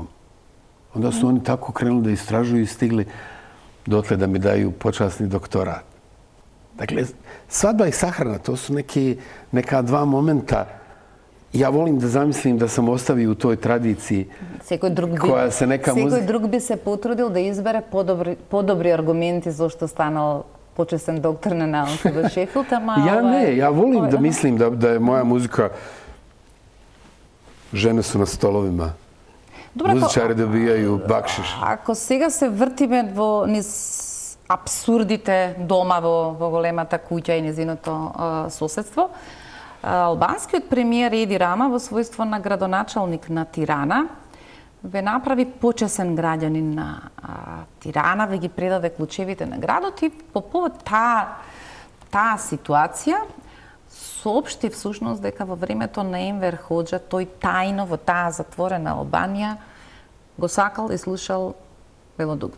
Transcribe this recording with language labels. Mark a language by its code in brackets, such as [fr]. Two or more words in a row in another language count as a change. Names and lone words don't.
[bs] Onda su oni tako krenuli da istražuju i stigli dotle da mi daju počasni doktorat. Dakle, svadba i sahrana, to su neka dva momenta. Ja volim da zamislim da sam ostavio u toj tradiciji koja se neka muzika... [mk] Секој друг би се потрудил да избере подобри аргументи зашто станал почесен доктор на науки во Шефилд, ама... Ja volim da mislim da je moja muzika... [bs] Žene su na stolovima. Музичари добијају бакшиш. [mk] Ако сега се вртиме во низ абсурдите дома во големата куќа и незиното соседство, албанскиот премиер Еди Рама во својство на градоначалник на Тирана ве направи почесен граѓанин на Тирана, ве ги предаде клучевите на градот и по повод таа ситуација соопшти всушност дека во времето на Енвер Хоџа тој тајно во таа затворена Албанија го сакал и слушал Белодугме.